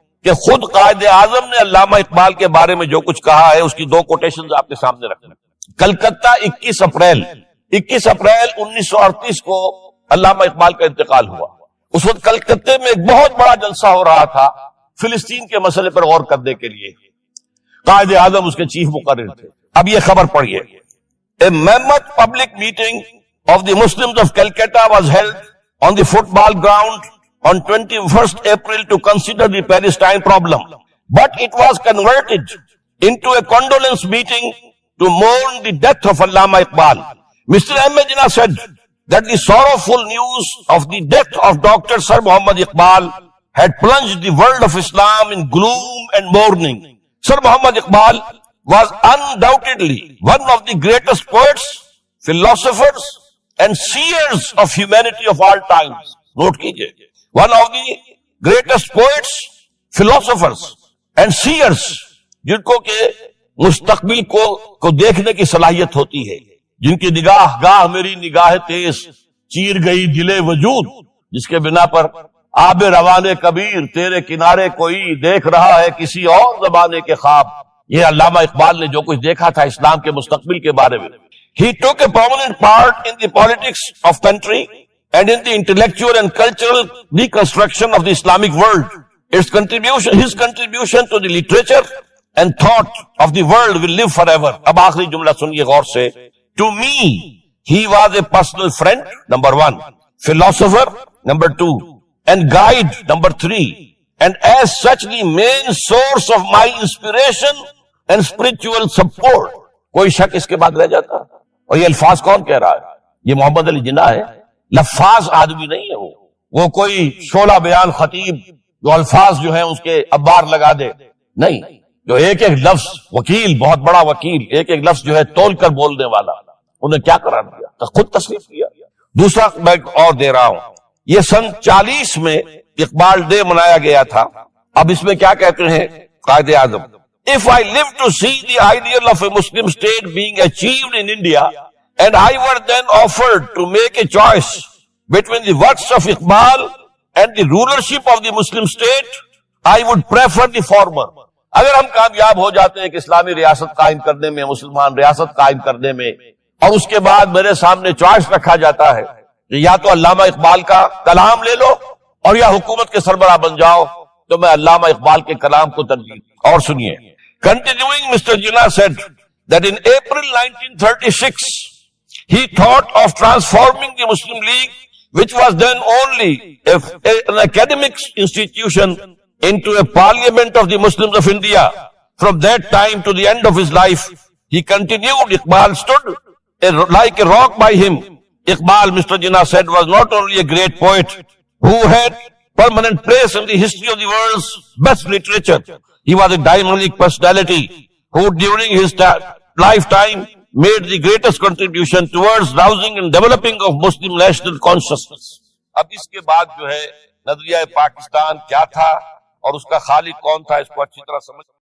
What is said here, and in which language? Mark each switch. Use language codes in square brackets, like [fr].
[ur] کہ خود قائد اعظم نے علامہ اقبال کے بارے میں جو کچھ کہا ہے اس کی 2 کوٹیشنز آپ کے سامنے رکھنا۔ کلکتہ 21 اپریل 1938 کو علامہ اقبال کا انتقال ہوا۔ اس وقت کلکتے میں ایک بہت بڑا جلسہ ہو رہا تھا فلسطین کے مسئلے پر غور کرنے کے لیے۔ قائد اعظم اس کے چیف مقرر تھے. اب یہ خبر پڑھیے. [en] A mammoth public meeting of the Muslims of Calcutta was held on the football ground on 21st April to consider the Palestine problem. But it was converted into a condolence meeting to mourn the death of Allama Iqbal. Mr. M. Jinnah said that the sorrowful news of the death of Dr. Sir Muhammad Iqbal had plunged the world of Islam in gloom and mourning. Sir Muhammad Iqbal was undoubtedly one of the greatest poets, philosophers and seers of humanity of all times. [ur] Note kijiye. [en] One of the greatest poets, philosophers and seers, [ur] جن کو کہ مستقبل کو دیکھنے کی صلاحیت ہوتی ہے، جن کی نگاہ گاہ میری نگاہ تیز چیر گئی دل وجود، جس کے بنا پر آب روانے کبیر تیرے کنارے کوئی دیکھ رہا ہے کسی اور زمانے کے خواب. یہ علامہ اقبال نے جو کچھ دیکھا تھا اسلام کے مستقبل کے بارے میں. [en] He took a prominent part in the politics of country and in the intellectual and cultural reconstruction of the Islamic world. His contribution to the literature and thought of the world will live forever. [ur] اب آخری جملہ سنیے غور سے. [en] To me, he was a personal friend, number 1, philosopher, number 2, and guide, number 3, and as such the main source of my inspiration and spiritual support. [ur] کوئی شک اس کے بعد رہ جاتا؟ اور یہ الفاظ کون کہہ رہا ہے؟ یہ محمد علی جناح ہے. لفاظ آدمی نہیں ہے وہ کوئی شعلہ بیان خطیب جو الفاظ جو ہیں اس کے ابار لگا دے نہیں، جو ایک ایک لفظ وکیل، بہت بڑا وکیل، ایک ایک لفظ جو ہے تول کر بولنے والا، انہیں کیا قرار دیا؟ خود تصریف کیا. دوسرا میں اور دے رہا ہوں، یہ سن 40 میں اقبال ڈے منایا گیا تھا. اب اس میں کیا کہتے ہیں Quaid Azam? [en] If I live to see the ideal of a Muslim state being achieved in India, and I were then offered to make a choice between the works of Iqbal and the rulership of the Muslim state, I would prefer the former. [ur] اگر ہم کامیاب ہو جاتے ہیں کہ اسلامی ریاست قائم کرنے میں، مسلمان ریاست قائم کرنے میں، اور اس کے بعد میرے سامنے چوائس رکھا جاتا ہے کہ یا تو علامہ اقبال کا کلام لے لو اور یا حکومت کے سربراہ بن جاؤ، تو میں علامہ اقبال کے کلام کو ترجیح. اور سنیے. [en] Continuing, Mr. Jinnah said that in April 1936, he thought of transforming the Muslim League, which was then only an academic institution, into a parliament of the Muslims of India. From that time to the end of his life, he continued. Iqbal stood like a rock by him. Iqbal, Mr. Jinnah said, was not only a great poet who had permanent place in the history of the world's best literature. He was a dynamic personality who during his lifetime made the greatest contribution towards rousing and developing of Muslim national consciousness. [ur] اب اس کے بعد جو ہے نظریہ پاکستان کیا تھا اور اس کا خالق کون تھا، اس کو اچھی طرح سمجھ